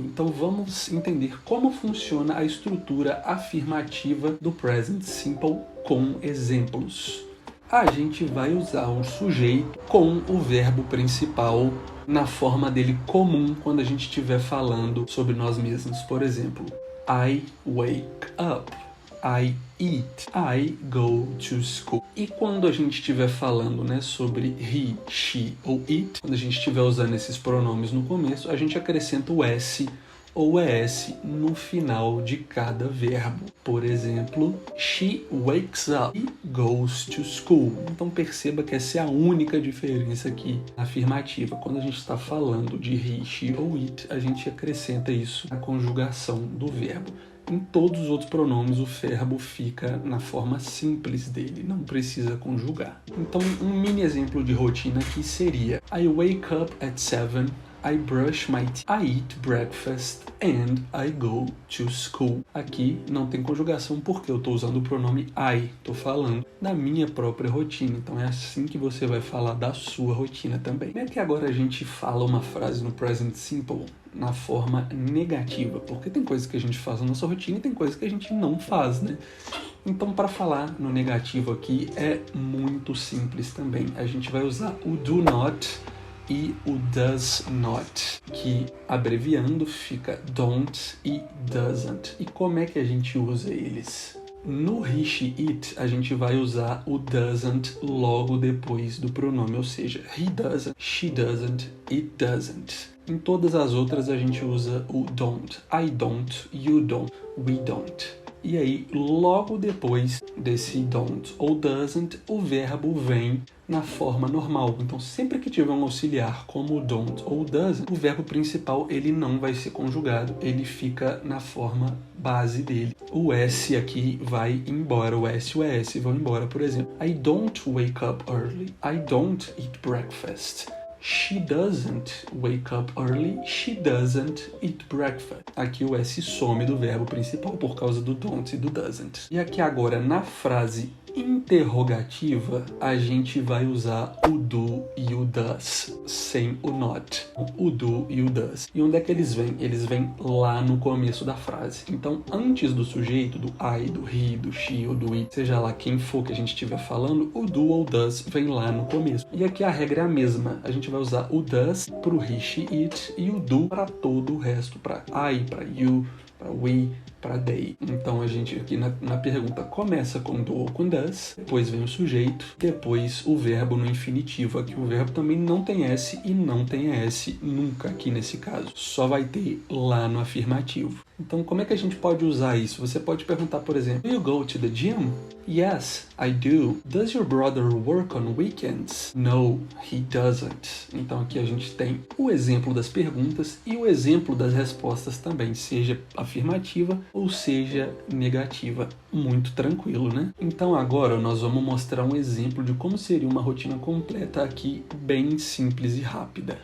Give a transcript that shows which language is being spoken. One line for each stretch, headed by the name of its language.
Portuguese: Então, vamos entender como funciona a estrutura afirmativa do Present Simple com exemplos. A gente vai usar um sujeito com o verbo principal na forma dele comum quando a gente estiver falando sobre nós mesmos. Por exemplo,
English: I wake up, I eat, I go to school.
Portuguese: E quando a gente estiver falando, sobre he, she ou it, quando a gente estiver usando esses pronomes no começo, a gente acrescenta o S ou ES no final de cada verbo. Por exemplo,
English: she wakes up e goes to school.
Portuguese: Então perceba que essa é a única diferença aqui afirmativa. Quando a gente está falando de he, she ou it, a gente acrescenta isso na conjugação do verbo. Em todos os outros pronomes, o verbo fica na forma simples dele, não precisa conjugar. Então, um mini exemplo de rotina aqui seria
English: I wake up at 7, I brush my teeth, I eat breakfast, and I go to school.
Portuguese: Aqui não tem conjugação porque eu estou usando o pronome I, estou falando da minha própria rotina. Então é assim que você vai falar da sua rotina também. Como é que agora a gente fala uma frase no Present Simple na forma negativa? Porque tem coisas que a gente faz na nossa rotina e tem coisas que a gente não faz, né? Então, para falar no negativo aqui é muito simples também. A gente vai usar o do not e o does not, que abreviando fica don't e doesn't. E como é que a gente usa eles? No he, she, it, a gente vai usar o doesn't logo depois do pronome, ou seja,
English: he doesn't, she doesn't, it doesn't.
Portuguese: Em todas as outras a gente usa o don't,
English: I don't, you don't, we don't.
Portuguese: E aí, logo depois desse don't ou doesn't, o verbo vem na forma normal. Então, sempre que tiver um auxiliar como don't ou doesn't, o verbo principal ele não vai ser conjugado, ele fica na forma base dele. O S aqui vai embora, o S e o ES vão embora.
English: Por exemplo, I don't wake up early, I don't eat breakfast. She doesn't wake up early, she doesn't eat breakfast.
Portuguese: Aqui o S some do verbo principal por causa do don't e do doesn't. E aqui agora, na frase interrogativa, a gente vai usar o do e o does, sem o not. O do e o does. E onde é que eles vêm? Eles vêm lá no começo da frase. Então, antes do sujeito, do I, do he, do she ou do it, seja lá quem for que a gente estiver falando, o do ou does vem lá no começo. E aqui a regra é a mesma. A gente vai usar o does pro he, she, it e o do para todo o resto, para I, para you, para we, para they. Então a gente aqui na pergunta começa com do ou com does, depois vem o sujeito, depois o verbo no infinitivo. Aqui o verbo também não tem S e não tem S nunca aqui nesse caso. Só vai ter lá no afirmativo. Então como é que a gente pode usar isso? Você pode perguntar, por exemplo,
English: do you go to the gym? Yes, I do. Does your brother work on weekends? No, he doesn't.
Portuguese: Então aqui a gente tem o exemplo das perguntas e o exemplo das respostas também, seja afirmativa ou seja negativa. Muito tranquilo, né? Então agora nós vamos mostrar um exemplo de como seria uma rotina completa aqui, bem simples e rápida.